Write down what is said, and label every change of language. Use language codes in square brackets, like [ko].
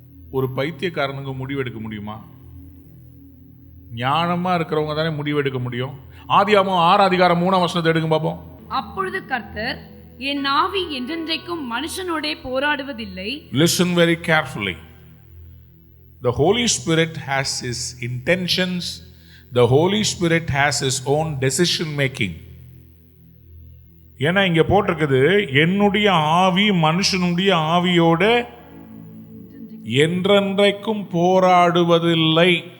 [ta] ஒரு பைத்தியக்காரனுக்கு முடிவெடுக்க முடியுமா? ஞானமா இருக்கிறவங்க தானே முடிவெடுக்க முடியும். ஆதியாகமம் 6:3 எடுங்க பாப்போம். அப்பொழுது கர்த்தர், என் ஆவி என்றென்றைக்கும் மனுஷனோடே போராடுவதில்லை. [en] Listen very carefully. The Holy Spirit has his intentions. The Holy Spirit has his own decision making. [ta] ஏன்னா இங்க போட்டிருக்குது, என்னுடைய ஆவி மனுஷனுடைய ஆவியோட என்றென்றைக்கும் போராடுவதில்லை.